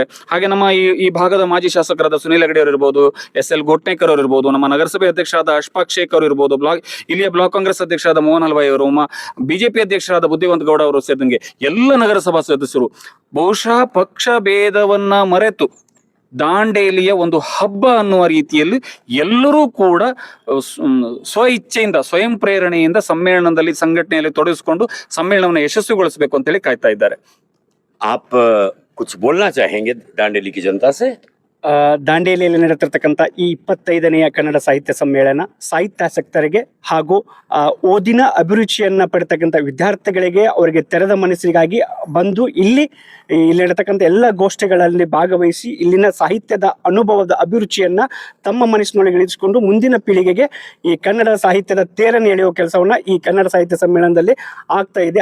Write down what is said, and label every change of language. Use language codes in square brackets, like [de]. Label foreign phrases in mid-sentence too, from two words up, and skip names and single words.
[kn] ಹಾಗೆ ನಮ್ಮ ಈ ಭಾಗದ ಮಾಜಿ ಶಾಸಕರಾದ ಸುನೀಲ್ ಹೆಗಡೆ ಅವರು ಇರ್ಬೋದು, SL ಗೋಟ್ನೇಕರ್ ಅವರು ಇರ್ಬೋದು, ನಮ್ಮ ನಗರಸಭೆ ಅಧ್ಯಕ್ಷರಾದ ಅಶ್ಫಾಕ್ ಶೇಖ್ ಅವರು ಇರ್ಬೋದು, ಇಲ್ಲಿಯ ಬ್ಲಾಕ್ ಕಾಂಗ್ರೆಸ್ ಅಧ್ಯಕ್ಷರಾದ ಮೋಹನ್ ಹಲ್ವಾಯಿ ಅವರು, ಬಿಜೆಪಿ ಅಧ್ಯಕ್ಷರಾದ ಬುದ್ಧಿವಂತ ಗೌಡ ಅವರು ಸೇರಿದಂಗೆ ಎಲ್ಲ ನಗರಸಭಾ ಸದಸ್ಯರು ಬಹುಶಃ ಪಕ್ಷ ಭೇದವನ್ನ ಮರೆತು ದಾಂಡೇಲಿಯ ಒಂದು ಹಬ್ಬ ಅನ್ನುವ ರೀತಿಯಲ್ಲಿ ಎಲ್ಲರೂ ಕೂಡ ಸ್ವ ಇಚ್ಛೆಯಿಂದ, ಸ್ವಯಂ ಪ್ರೇರಣೆಯಿಂದ ಸಮ್ಮೇಳನದಲ್ಲಿ, ಸಂಘಟನೆಯಲ್ಲಿ ತೊಡಗಿಸಿಕೊಂಡು ಸಮ್ಮೇಳನವನ್ನು ಯಶಸ್ವಿಗೊಳಿಸಬೇಕು ಅಂತ ಹೇಳಿ ಕಾಯ್ತಾ ಇದ್ದಾರೆ. [hi] आप कुछ बोलना चाहेंगे दांडेली की जनता से? [kn] ದಾಂಡೇಲಿಯಲ್ಲಿ ನಡೆತಿರ್ತಕ್ಕಂಥ ಈ 25ನೇ ಕನ್ನಡ ಸಾಹಿತ್ಯ ಸಮ್ಮೇಳನ ಸಾಹಿತ್ಯಾಸಕ್ತರಿಗೆ ಹಾಗೂ ಓದಿನ ಅಭಿರುಚಿಯನ್ನ ಪಡೆತಕ್ಕಂಥ ವಿದ್ಯಾರ್ಥಿಗಳಿಗೆ, ಅವರಿಗೆ ತೆರೆದ ಮನಸ್ಸಿಗಾಗಿ ಬಂದು ಇಲ್ಲಿ ನಡೆತಕ್ಕಂಥ ಎಲ್ಲ ಗೋಷ್ಠಿಗಳಲ್ಲಿ ಭಾಗವಹಿಸಿ ಇಲ್ಲಿನ ಸಾಹಿತ್ಯದ ಅನುಭವದ ಅಭಿರುಚಿಯನ್ನ ತಮ್ಮ ಮನಸ್ಸಿನೊಳಗೆ ಇಳಿಸಿಕೊಂಡು ಮುಂದಿನ ಪೀಳಿಗೆಗೆ ಈ ಕನ್ನಡ ಸಾಹಿತ್ಯದ ತೇರನ್ನು ಎಳೆಯುವ ಕೆಲಸವನ್ನ ಈ ಕನ್ನಡ ಸಾಹಿತ್ಯ ಸಮ್ಮೇಳನದಲ್ಲಿ ಆಗ್ತಾ ಇದೆ.